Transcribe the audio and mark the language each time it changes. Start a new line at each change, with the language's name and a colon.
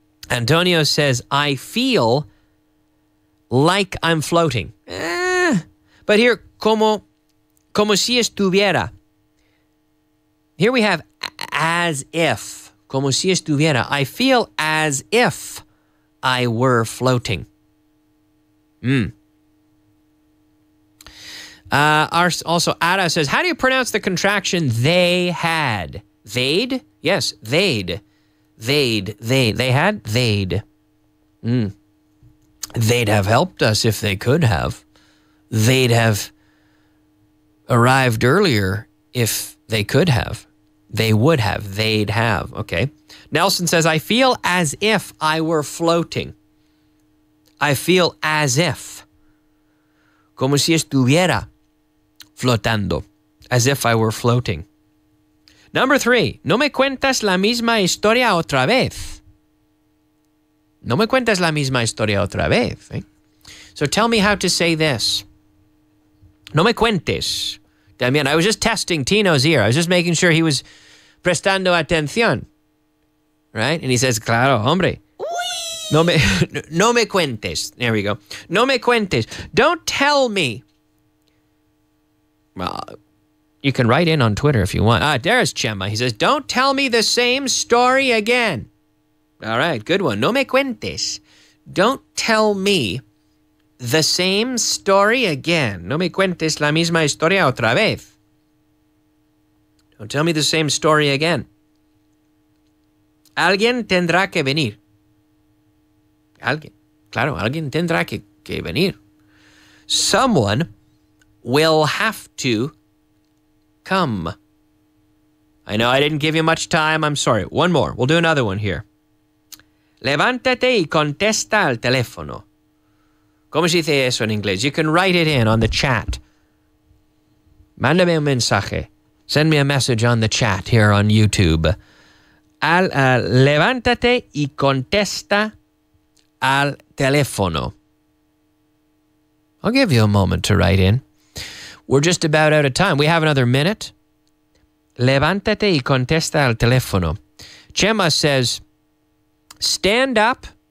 English: Antonio says, I feel like I'm floating. But here,
Spanish: como si estuviera.
English: Here we have as if.
Spanish: Como si estuviera.
English: I feel as if I were floating. Also, Ada says, how do you pronounce the contraction they had? They'd? Yes, they'd. They'd. They had? They'd. They'd have helped us if they could have. They'd have arrived earlier if they could have. They would have. They'd have. Okay. Nelson says, I feel as if I were floating. I feel as if.
Spanish: Como si estuviera flotando.
English: As if I were floating. Number 3.
Spanish: No me cuentas la misma historia otra vez. No me cuentas la misma historia otra vez. Eh?
English: So tell me how to say this.
Spanish: No me cuentes. También,
English: I was just testing Tino's ear. I was just making sure he was
Spanish: prestando atención.
English: Right? And he says,
Spanish: claro, hombre. No me cuentes.
English: There we go.
Spanish: No me cuentes.
English: Don't tell me. Well, you can write in on Twitter if you want. There's Chema. He says, don't tell me the same story again. All right, good one.
Spanish: No me cuentes.
English: Don't tell me the same story again.
Spanish: No me cuentes la misma historia otra vez.
English: Don't tell me the same story again.
Spanish: Alguien tendrá que venir. Alguien. Claro, alguien tendrá que venir.
English: Someone will have to come. I know I didn't give you much time. I'm sorry. One more. We'll do another one here.
Spanish: Levántate y contesta al teléfono. ¿Cómo se dice eso en inglés?
English: You can write it in on the chat.
Spanish: Mándame un mensaje.
English: Send me a message on the chat here on YouTube.
Spanish: Levántate y contesta al teléfono.
English: I'll give you a moment to write in. We're just about out of time. We have another minute.
Spanish: Levántate y contesta al teléfono.
English: Chema says, stand up